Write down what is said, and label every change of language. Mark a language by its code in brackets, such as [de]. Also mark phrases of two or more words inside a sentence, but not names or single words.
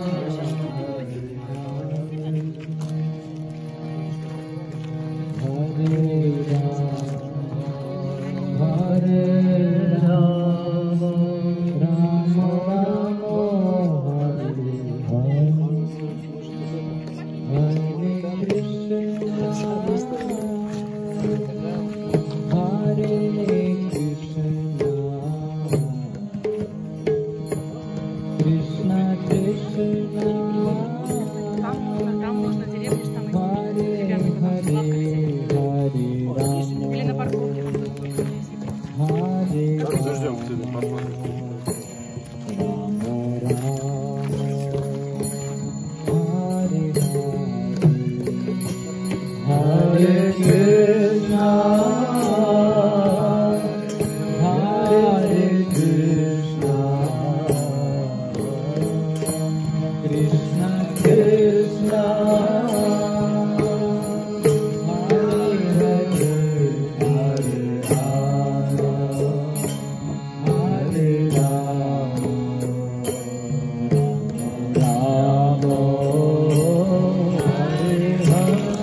[sa] Hare Hare Rama, Rama Rama, Hare Hare, Hare Krishna, Hare Krishna, Krishna Krishna, [ru] Там можно деревню, что там [sa] Hare [ru] деревянный [sa] Hare, Hare [ru] или на [sa] Rama, [ru] парковке. [sa] Hare [ru] Подождем, кстати, посмотрим. [sa] Rama Rama, Hare Hare, Hare Krishna, Hare Krishna, Krishna Krishna, Hare Hare, Hare Rama, Rama Hare Hare.